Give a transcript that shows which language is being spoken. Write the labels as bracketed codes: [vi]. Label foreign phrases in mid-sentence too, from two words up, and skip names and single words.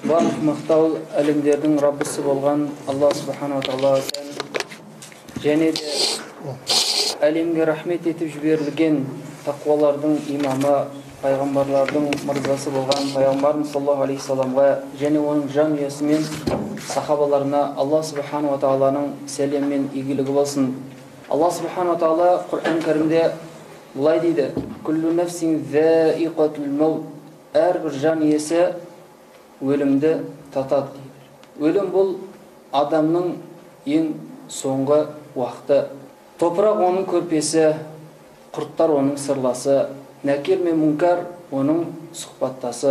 [kk] Барлық мақтау әлемдердің Раббысы болған Алла Субхану Тағала және де әлемге рахмет етіп жіберілген тақуалардың имамы, пайғамбарлардың мырзасы болған пайғамбарымыз [ar] صلى الله عليه [kk] саламға және оның жанұясы мен сахабаларына Алла Субхану Тағаланың сәлем мен игілігі болсын. Алла Субхану Тағала Құран кәрімде былай дейді: [ar] «كل نفس ذائقة الموت». [kk] Әрбір жан иесі өлімді татады дейді. Өлім бұл адамның ең соңғы уақыты. Топырақ оның көрпесі, құрттар оның сырласы, нәкер мен мүнкар оның сұхбаттасы.